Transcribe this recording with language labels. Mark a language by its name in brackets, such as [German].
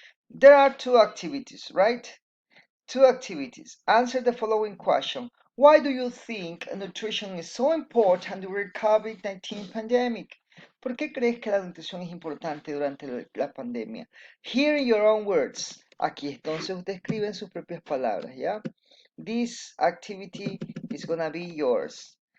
[English] There are two activities, right? Two activities. Answer the following question. Why do you think nutrition is so important during COVID-19 pandemic? [Spanish] ¿Por qué crees que la nutrición es importante durante la pandemia? [English] Here in your own words. [Spanish] Aquí entonces usted escribe en sus propias palabras, ¿ya? [English] This activity is gonna be yours.